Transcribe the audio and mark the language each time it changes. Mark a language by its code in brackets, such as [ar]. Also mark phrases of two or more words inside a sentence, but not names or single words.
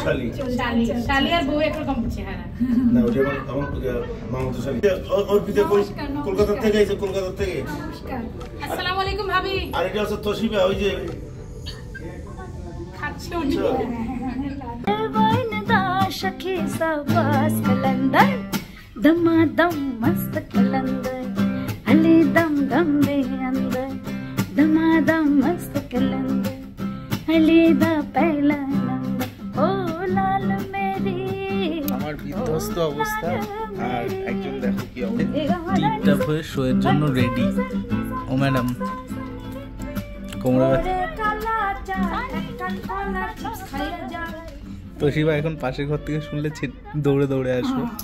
[bn] শালি আর বউ একরকম হচ্ছে। হ্যাঁ না, ওটা আমার মামাতো শালি। ওর পিতা কলকাতা থেকে এসে, কলকাতা থেকে। নমস্কার, [ar] السلام عليكم [bn] ভাবি। আর এটা হচ্ছে তোশিবা, ওই যে খাচ্ছি। [pa] ਸਖੀ ਸਬਸ ਕਲੰਦਰ ਦਮਾਦਮ ਮਸਤ ਕਲੰਦਰ ਅਲੀ ਦਮ ਦਮ ਦੇ ਅੰਦਰ ਦਮਾਦਮ ਮਸਤ ਕਲੰਦਰ ਅਲੀ ਦਾ ਪਹਿਲਾ ਨੰਬਰ ਓ ਲਾਲ ਮੇਰੀ। [bn] আমার বিধ্বস্ত অবস্থা, আর একজন দেখো কি অবস্থা, টিপটাপ হয়ে শোয়ের জন্য রেডি। ও ম্যাডাম কোমরে তোশিবা এখন পাশের ঘর থেকে শুনলে দৌড়ে দৌড়ে আসবে।